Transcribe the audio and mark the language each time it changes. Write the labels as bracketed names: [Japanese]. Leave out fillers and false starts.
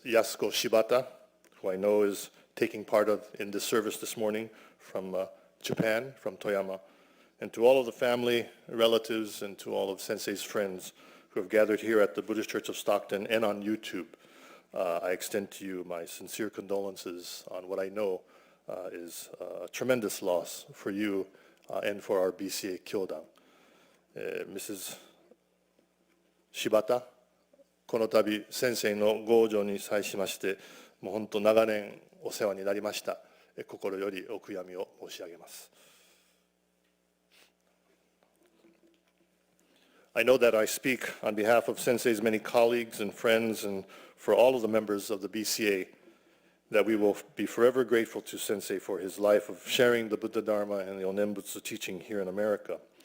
[English] Yasuko Shibata, who I know is taking part in this service this morning from Japan, from Toyama, and to all of the family, relatives, and to all of Sensei's friends who have gathered here at the Buddhist Church of Stockton and on YouTube, I extend to you my sincere condolences on what I know is a tremendous loss for you and for our BCA Kyodan. Mrs. [Japanese] Shibata, この度先生のご往生に際しまして、もう本当長年お世話になりました。心よりお悔やみを申し上げます。 [English] I know that I speak on behalf of Sensei's many colleagues and friends and for all of the members of the BCA that we will be forever grateful to Sensei for his life of sharing the Buddha Dharma and the Onenbutsu teaching here in America.